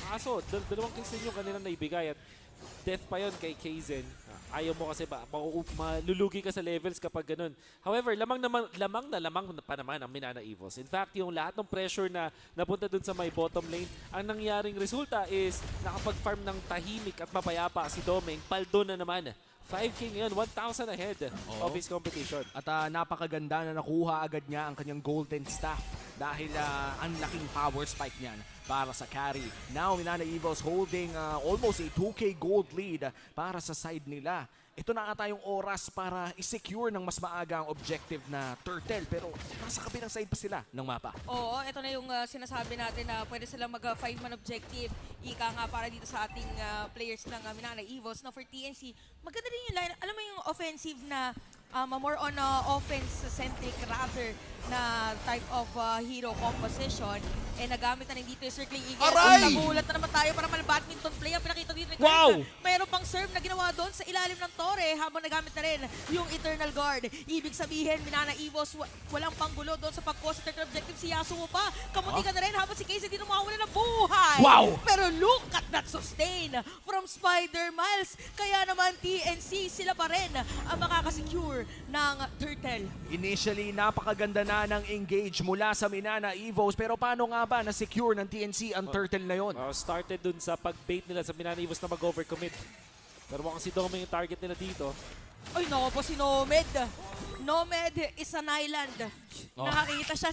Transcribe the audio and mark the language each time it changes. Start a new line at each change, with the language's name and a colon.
Filipino: Kaso, dalawang kills din yung kanilang naibigay at death pa yon kay Kaizen. Ayaw mo kasi malulugi ka sa levels kapag ganun. However, lamang pa naman ang Minana Evos.
English: In fact,
Filipino: yung lahat ng pressure na napunta dun sa may bottom lane, ang nangyaring resulta is nakapag-farm ng tahimik at mapayapa si Domeng. Paldo na naman.
English: 5K
Filipino: ngayon,
English: 1,000 ahead of his competition.
Filipino: At napakaganda na nakuha agad niya ang kanyang golden staff dahil ang laking power spike niyan para sa carry.
English: Now, Minana Evos holding almost a 2K gold lead
Filipino: para sa side nila. Ito na nga tayong oras para i-secure ng mas maaga ang objective na turtle, pero nasa kabilang side pa sila ng mapa. Oo, ito na yung sinasabi natin na pwede silang mag-5-man objective. Ika nga para dito sa ating players ng Minana Evos. Now for TNC, maganda rin yung line. Alam mo yung
English: offensive na more on offense-centric rather na type of hero composition.
Filipino: Nagamit na rin dito yung Circling Eagle. Aray! Nagulat na naman tayo para mal-badminton play. Ang pinakita dito ni Wow! Kirk. Mayroon pang serve na ginawa doon sa ilalim ng tore habang nagamit na rin yung Eternal Guard. Ibig sabihin, Minana Evos, walang panggulo doon sa pag-cause ng objective. Si Yasuo pa, kamuntikan na rin habang si Casey dito mawawala ng buhay. Wow! Pero
English: look at that sustain from Spider-Miles.
Filipino: Kaya naman TNC, sila pa rin ang makakasecure ng turtle. Initially, napakaganda na ng engage mula sa Minana Evos, pero paano nga ba na-secure ng TNC ang turtle na yon? Started dun sa pag-bait nila sa Minana Evos na mag-overcommit. Pero mukhang si Domeng yung target nila dito. Ay, naku po si Nomad.
English: Nomad is an island.
Filipino: Nakakita siya.